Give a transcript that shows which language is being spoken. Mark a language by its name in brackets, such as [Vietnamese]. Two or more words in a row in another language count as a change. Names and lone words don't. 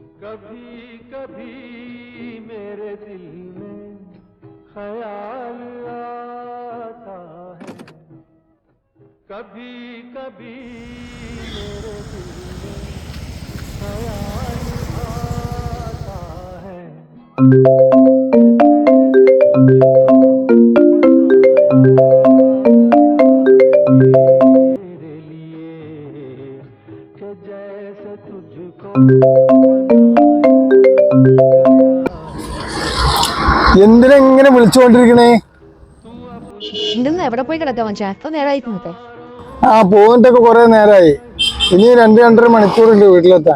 [Hindi] कभी कभी मेरे दिल में ख्याल आता है, कभी कभी मेरे दिल में ख्याल आता है। मेरे लिए कि जैसे तुझको [Malayalam] എന്തിനാ ഇങ്ങനെ വിളിച്ചുകൊണ്ടിരിക്കണേ? ഇന്ന് എവിടെ പോയി കിടക്കാൻ മച്ചാ? എത്ര നേരമായി നോക്കേ? പോയിട്ടൊക്കെ കുറെ നേരമായി. ഇനി 2-2.5 മണിക്കൂറുണ്ട് വീട്ടിലെത്താൻ.